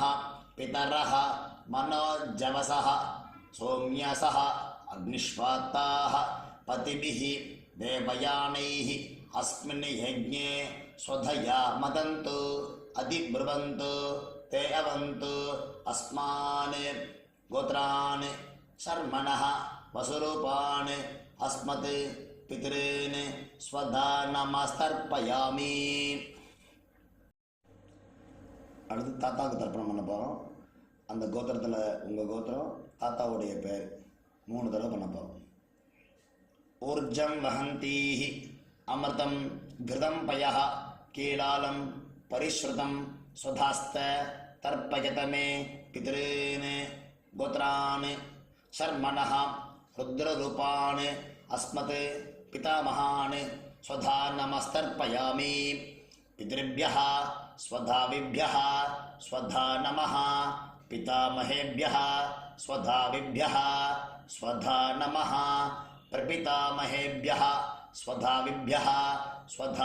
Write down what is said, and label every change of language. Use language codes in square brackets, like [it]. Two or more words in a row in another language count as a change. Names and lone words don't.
[sa] पितरः मनोजवसः सौम्यसः अग्निष्वात्ताः पतिभिः देवयानैः अस्मिन् यज्ञे स्वधया मदन्तु अधिब्रुवन्तु ते अवन्तु अस्मान् गोत्रान् शर्मणः वसुरूपान् अस्मत् पितॄन् स्वधा नमस्तर्पयामि. [ta] அடுத்து தாத்தாவுக்கு தர்ப்பணம் பண்ண போகிறோம். அந்த கோத்திரத்தில் உங்கள் கோத்திரம் தாத்தாவுடைய பேர் 3 தடவை பண்ண போகிறோம். [sa] ஊர்ஜம் வஹந்தீஹ அமிர்தம் கிருதம் பயः கீலாலம் பரிஸ்ருதம் சுதாஸ்த தர்ப்பயதமே பிதॄன் கோத்ரான் शर्मणः रुद्ररूपान् अस्मत् पितामहान् स्वधा नमस्तर्पयामि पितृभ्यः स्वधाविभ्यः स्वधा नमः पितामहेभ्यः स्वधाविभ्यः स्वधा नमः प्रपितामहेभ्यः स्वधाविभ्यः स्वधा